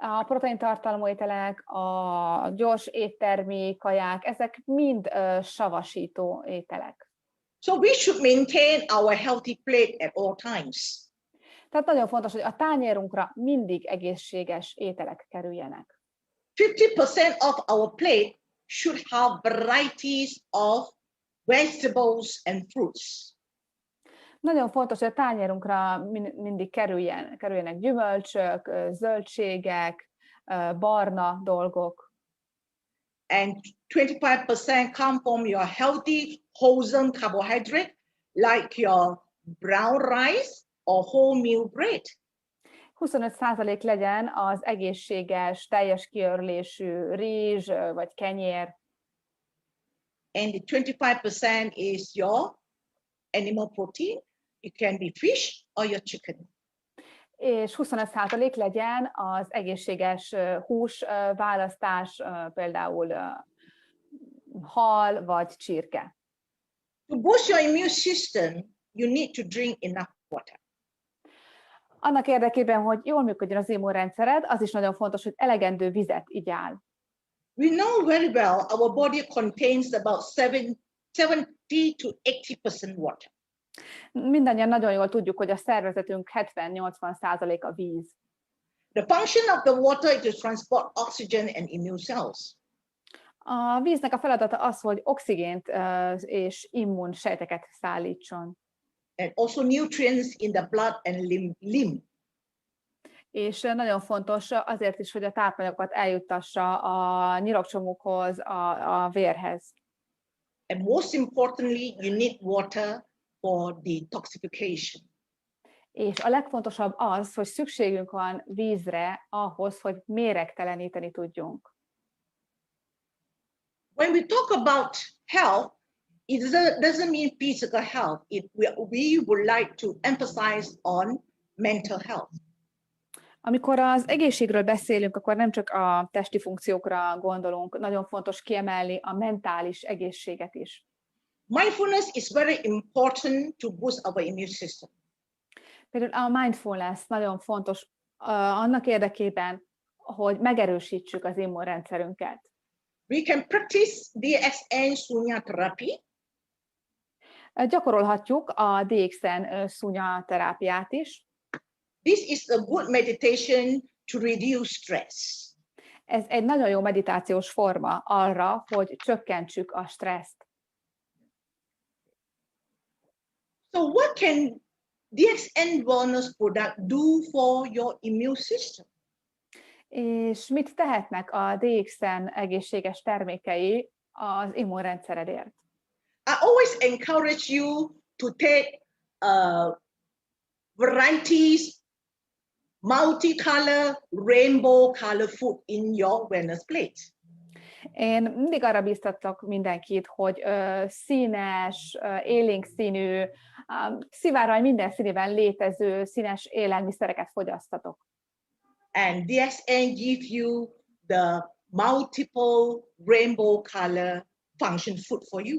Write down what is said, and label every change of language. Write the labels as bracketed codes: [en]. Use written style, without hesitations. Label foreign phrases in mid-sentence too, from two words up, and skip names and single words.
[hu] A proteintartalmú ételek, a gyors éttermi kaják, ezek mind savasító ételek. [en] So we should maintain our healthy plate at all times. [hu] Tehát nagyon fontos, hogy a tányérunkra mindig egészséges ételek kerüljenek. [en] 50% of our plate should have varieties of vegetables and fruits. [hu] Nagyon fontos, hogy a tányérunkra mindig kerüljenek gyümölcsök, zöldségek, barna dolgok. [en] And 25% come from your healthy, wholesome carbohydrate, like your brown rice or wholemeal bread. [hu] 25% legyen az egészséges, teljes kiörlésű rizs vagy kenyér. [en] And the 25% is your animal protein. It can be fish or your chicken. [hu] És 25% legyen az egészséges hús választás, például hal vagy csirke. [en] To boost your immune system, you need to drink enough water. [hu] Annak érdekében, hogy jól működjön az immunrendszered, az is nagyon fontos, hogy elegendő vizet igyál. [en] We know very well our body contains about 70 to 80% water. [hu] Mindannyian nagyon jól tudjuk, hogy a szervezetünk 70-80% a víz. [en] The function of the water is to transport oxygen and immune cells. [hu] A víznek a feladata az, hogy oxigént és immunsejteket szállítson. [en] And also nutrients in the blood and lymph. [hu] És nagyon fontos azért is, hogy a tápanyagokat eljuttassa a nyirokcsomókhoz, a vérhez. [en] And most importantly, you need water for detoxification. [hu] És a legfontosabb az, hogy szükségünk van vízre ahhoz, hogy méregteleníteni tudjunk. [en] When we talk about health, it doesn't mean physical health. We would like to emphasize on mental health. [hu] Amikor az egészségről beszélünk, akkor nem csak a testi funkciókra gondolunk, nagyon fontos kiemelni a mentális egészséget is. [en] Mindfulness is very important to boost our immune system. [hu] Például a mindfulness nagyon fontos annak érdekében, hogy megerősítsük az immunrendszerünket. [en] We can practice DXN Sunya therapy. [hu] Gyakorolhatjuk a DXN Sunya terápiát is. [en] This is a good meditation to reduce stress. [hu] Ez egy nagyon jó meditációs forma arra, hogy csökkentsük a stresszt. [en] So what can DXN wellness product do for your immune system? [hu] És mit tehetnek a DXN egészséges termékei az immunrendszeredért? [en] I always encourage you to take varieties, multicolor, rainbow color food in your wellness plate. [hu] Én mindig arra bíztatok mindenkit, hogy színes, élénk színű, szivárvány minden színében létező színes élelmiszereket fogyasztatok. [en] And DXN gives you the multiple rainbow color function food for you.